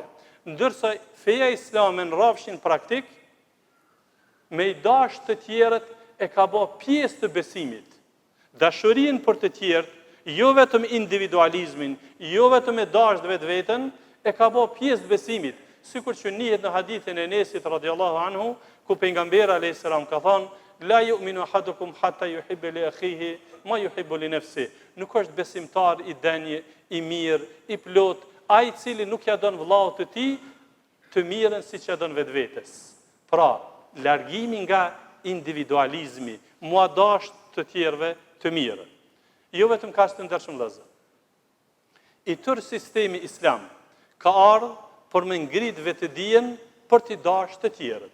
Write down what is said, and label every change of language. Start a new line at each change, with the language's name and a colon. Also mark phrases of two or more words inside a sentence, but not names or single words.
Albanian: Ndërsa feja islame në rrafshin praktik, me i dash të tjerët e ka bë pjesë të besimit. Dashurinë për të tjerët, jo vetëm individualizmin, jo vetëm e dash vetveten, e ka bë pjesë të besimit. Sikur që njihet në hadithin e Enesit
Arabic: رضي الله عنه,
Albanian: ku pejgamberi
Arabic: عليه السلام
Albanian: ka thënë:
Arabic: "لا يؤمن أحدكم حتى يحب لأخيه ما يحب لنفسه."
Albanian: Nuk është besimtar i denjë, i mirë, i plot, ai i cili nuk ja don vllaut të tij të mirën siç ja don vetvetes. Pra, largimi nga individualizmi, mua dash të tjerëve të mirë. Jo vetëm kaq të ndershëm vëllezër. I tërë sistemi islam ka ardhur për me ngrit vetëdijen për t'i dashur të tjerët.